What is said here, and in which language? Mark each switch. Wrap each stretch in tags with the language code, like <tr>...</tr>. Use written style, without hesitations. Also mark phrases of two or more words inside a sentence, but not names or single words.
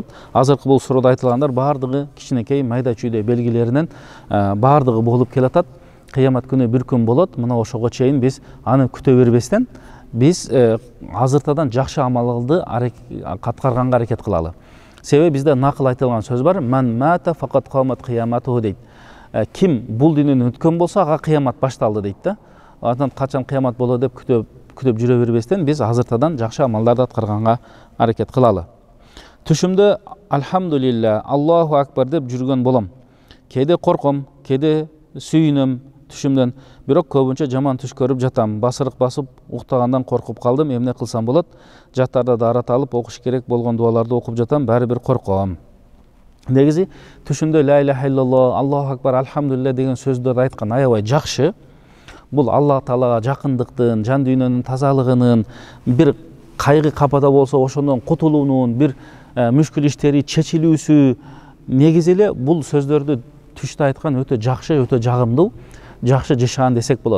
<ky>Азыркы бул суроодо айтылгандар баардыгы кичинекей майда чүйдө белгилеринен баардыгы болуп келатат. Кыямат күнү бир күн болот. Мына ошого чейин биз аны күтө бербестен, биз азыртадан жакшы амалды аткарганга аракет кылалы. Себеби бизде накыл айтылган сөз бар:</ky> <ar>"من مات فقد قامت قيامته" дейт.</ar> <ky>Ким бул дүйнөнү өткөн болсо, ага кыямат башталды дейт да. Андан качан кыямат болот деп күтүп жүрө бербестен, биз азыртадан жакшы амалдарды аткарганга аракет кылалы. Түшүмдө</ky> <ar>الحمد لله، الله أكبر</ar> <ky>деп жүргөн болом. Кээде корком, кээде сүйүнөм түшүмдөн, бирок көбүнчө жаман түш көрүп жатам. Басырык басып уктагандан коркуп калдым, эмне кылсам болот? Жаттарда дарат алып окуш керек болгон дуаларды окуп жатам, баары бир корком. Негизи түшүмдө</ky> <ar>لا إله إلا الله، الله أكبر، الحمد لله</ar> <ky>деген сөздөрдү айткан аябай жакшы. Бул Алла таалага жакындыктын, жан дүйнөнүн тазалыгынын, бир кайгы капада болсо ошондон кутулуунун, бир мүшкүл иштери чечилүүсү. Негизи эле бул сөздөрдү түштө айткан өтө жакшы, өтө жагымдуу, жакшы жашаган десек болот.</ky>